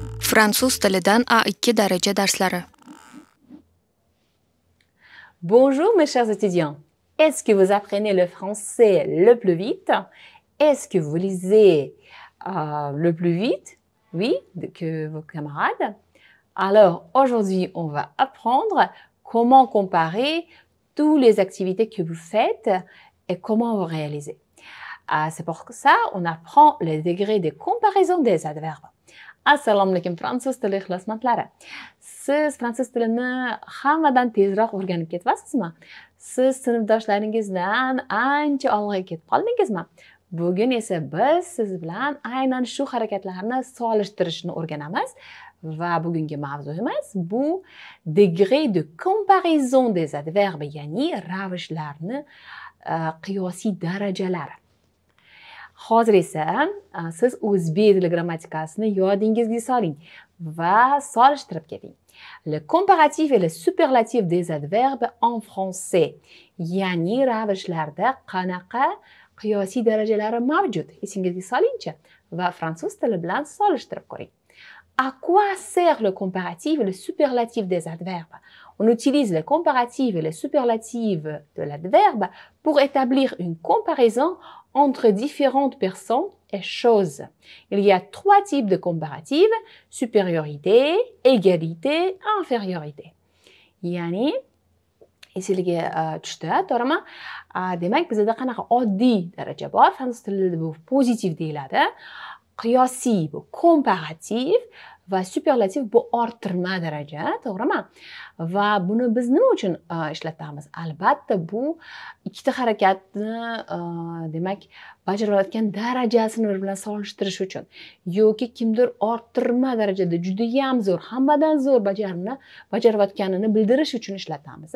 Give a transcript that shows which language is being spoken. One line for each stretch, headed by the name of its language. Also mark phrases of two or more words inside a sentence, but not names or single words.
Uzbek: Fransuz tilidan A2 daraja darslari.
French: Bonjour mes chers étudiants. Est-ce que vous apprenez le français le plus vite? Est-ce que vous lisez le plus vite? Oui, que vos camarades. Alors aujourd'hui, on va apprendre comment comparer toutes les activités que vous faites et comment vous réalisez. C'est pour ça on apprend les degrés de comparaison des adverbes.
Uzbek: Assalomu alaykum fransuz tili ixlosmandlari. Siz fransuz tilini hammadan tezroq o'rganib ketyapsizmi? Siz sinfdoshlaringizdan ancha olg'a ketib qoldingizmi? Bugun esa biz siz bilan aynan shu harakatlarni solishtirishni o'rganamiz va bugungi mavzuyimiz bu
French: degré de comparaison des adverbes,
Uzbek: ya'ni ravishlarni qiyosiy darajalari. Hozir esa siz o'zbek tili grammatikasini yodingizga soling va solishtirib keting.
French: Le comparatif et le superlatif des adverbes en français.
Uzbek: Ya'ni ravishlarda qanaqa qiyosiy darajalari mavjud? Esingizga solingchi va fransuz tili bilan solishtirib ko'ring.
French: À quoi sert le comparatif et le superlatif des adverbes? On utilise le comparatif et le superlatif de l'adverbe pour établir une comparaison entre différentes personnes et choses. Il y a trois types de comparatifs: supériorité, égalité, infériorité.
Uzbek: Yani, esingizga tushdi, to'g'rimi? Demak, bizda qanaqa oddiy daraja bor, fransuz tilida bu pozitiv deyiladi. Qiyosiy bu komparativ va superlativ bu orttirma daraja, to'g'rimi? Va buni biz nima uchun ishlatamiz? Albatta, bu ikkita harakatni demak bajarayotgan darajasini bir bilan solishtirish uchun yoki kimdir orttirma darajada juda ham zo'r, hammadan zo'r bajarayotganini bildirish uchun ishlatamiz.